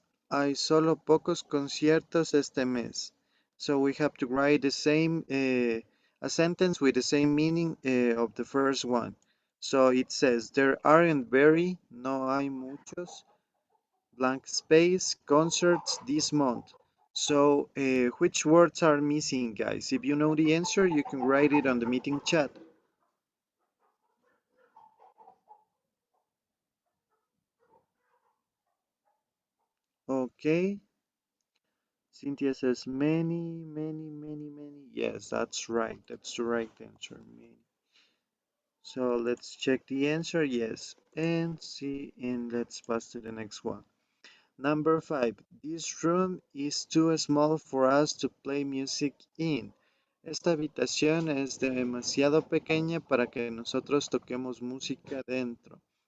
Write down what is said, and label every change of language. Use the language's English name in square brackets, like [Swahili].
[Spanish] Hay solo pocos conciertos este mes. [English] So we have to write the same, a sentence with the same meaning of the first one. So it says, there aren't very, [Spanish] no hay muchos, [English] blank space, concerts this month. So which words are missing, guys? If you know the answer, you can write it on the meeting chat. Okay. Cynthia says many, many, many, many. Yes, that's right. That's the right answer. Many. So let's check the answer. Yes. And see, and let's pass to the next one. Number 5. This room is too small for us to play music in. [Spanish] Esta habitación es demasiado pequeña para que nosotros toquemos música dentro.